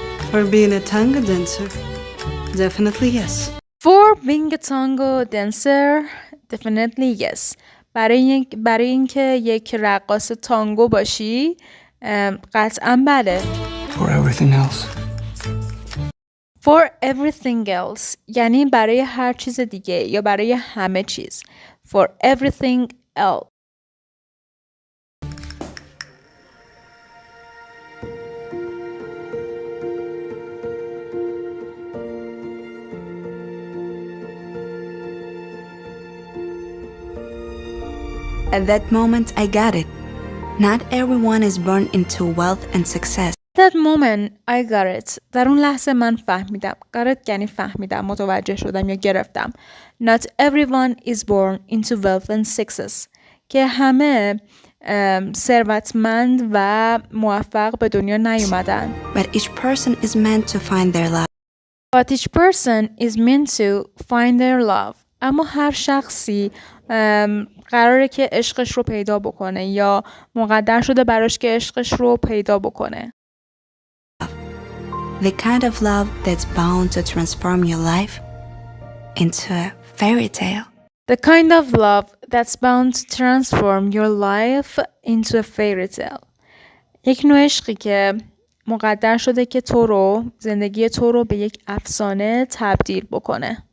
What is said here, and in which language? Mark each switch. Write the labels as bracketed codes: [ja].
[en] For being a tango dancer? Definitely yes. For being a tango dancer? Definitely yes. [fa] برای اینکه یک رقاص تانگو باشی قطعا بله. [en] For everything else. For everything else [fa] یعنی برای هر چیز دیگه یا برای همه چیز. [en] For everything else. At that moment, I got it. Not everyone is born into wealth and success. That moment I got it. [fa] در اون لحظه من فهمیدم. [en] got it [fa] یعنی فهمیدم، متوجه شدم یا گرفتم. [en] Not everyone is born into wealth and success. [fa] که همه ثروتمند و موفق به دنیا نیومدن. [en] But each person is meant to find their love. But each person is meant to find their love. [fa] اما هر شخصی قراره که عشقش رو پیدا بکنه یا مقدر شده براش که عشقش رو پیدا بکنه. [en] The kind of love that's bound to transform your life into a fairy tale. The kind of love that's bound to transform your life into a fairy tale. [fa] یک نوع عشقی که مقدر شده که زندگی تو رو به یک افسانه تبدیل بکنه.